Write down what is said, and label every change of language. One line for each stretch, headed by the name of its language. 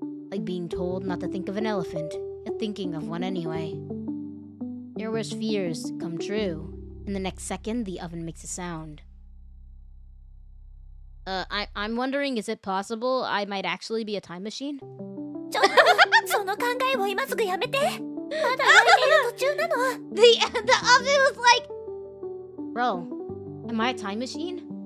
English: Like being told not to think of an elephant, yet thinking of one anyway. Your worst fears come true. In the next second, the oven makes a sound. I'm wondering, is it possible I might actually be a time machine?
Japanese: ちょっと、その考えを今すぐやめて。まだ焼いている途中なの。
English: The oven was like, bro, am I a time machine?